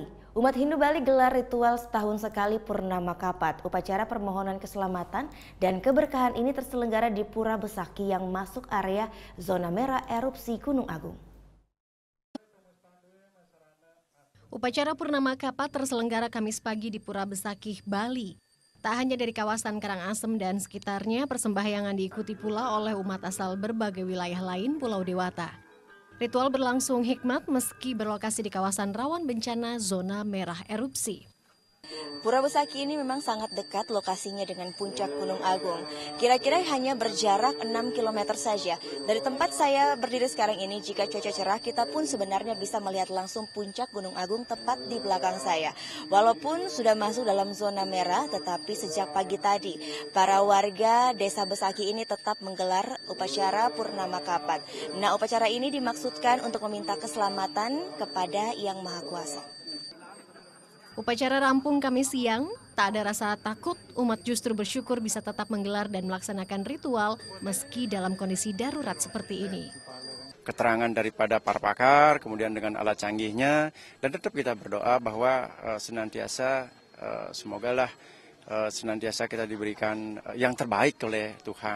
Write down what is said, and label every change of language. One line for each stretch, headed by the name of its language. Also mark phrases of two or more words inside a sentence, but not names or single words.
Indonesian: Umat Hindu Bali gelar ritual setahun sekali Purnama Kapat. Upacara permohonan keselamatan dan keberkahan ini terselenggara di Pura Besaki yang masuk area zona merah erupsi Gunung Agung. Upacara Purnama Kapat terselenggara Kamis pagi di Pura Besaki, Bali. Tak hanya dari kawasan Karangasem dan sekitarnya, persembahyangan diikuti pula oleh umat asal berbagai wilayah lain Pulau Dewata. Ritual berlangsung hikmat meski berlokasi di kawasan rawan bencana zona merah erupsi. Pura Besaki ini memang sangat dekat lokasinya dengan puncak Gunung Agung. Kira-kira hanya berjarak 6 km saja. Dari tempat saya berdiri sekarang ini, jika cuaca cerah, kita pun sebenarnya bisa melihat langsung puncak Gunung Agung tepat di belakang saya. Walaupun sudah masuk dalam zona merah, tetapi sejak pagi tadi, para warga desa Besaki ini tetap menggelar upacara Purnama Kapat. Nah, upacara ini dimaksudkan untuk meminta keselamatan kepada Yang Maha Kuasa. Upacara rampung Kamis siang, tak ada rasa takut, umat justru bersyukur bisa tetap menggelar dan melaksanakan ritual meski dalam kondisi darurat seperti ini. Keterangan daripada para pakar, kemudian dengan alat canggihnya, dan tetap kita berdoa bahwa senantiasa semogalah senantiasa kita diberikan yang terbaik oleh Tuhan.